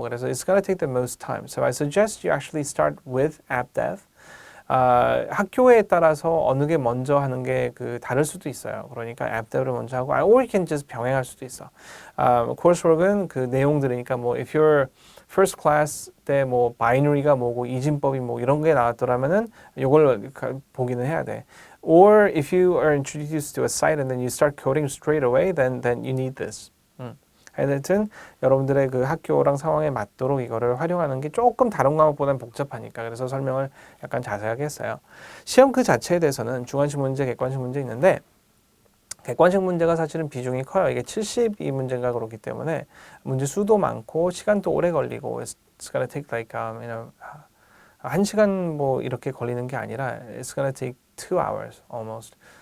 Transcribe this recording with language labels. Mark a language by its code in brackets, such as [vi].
[en] 그래서 it's gonna take the most time. So I suggest you actually start with app dev. [ko] 학교에 따라서 어느 게 먼저 하는 게 다를 수도 있어요. 그러니까 앱 dev를 먼저 하고, [en] or you can just [ko] 병행할 수도 있어. coursework은 그 내용들이니까 뭐 [en] if you're first class [ko] 때 뭐 바이너리가 뭐고 이진법이 뭐 이런 게 나왔더라면은 이걸 보기는 해야 돼. [en] Or if you are introduced to a site and then you start coding straight away, then you need this. [ko] 하여튼 여러분들의 그 학교랑 상황에 맞도록 이거를 활용하는 게 조금 다른 과목보다는 복잡하니까 그래서 설명을 약간 자세하게 했어요. 시험 그 자체에 대해서는 주관식 문제, 객관식 문제 있는데 객관식 문제가 사실은 비중이 커요. 이게 72문제인가 그렇기 때문에 문제 수도 많고 시간도 오래 걸리고 [en] it's gonna take like [ko] 1시간 뭐 이렇게 걸리는 게 아니라 [en] it's gonna take 2 hours almost.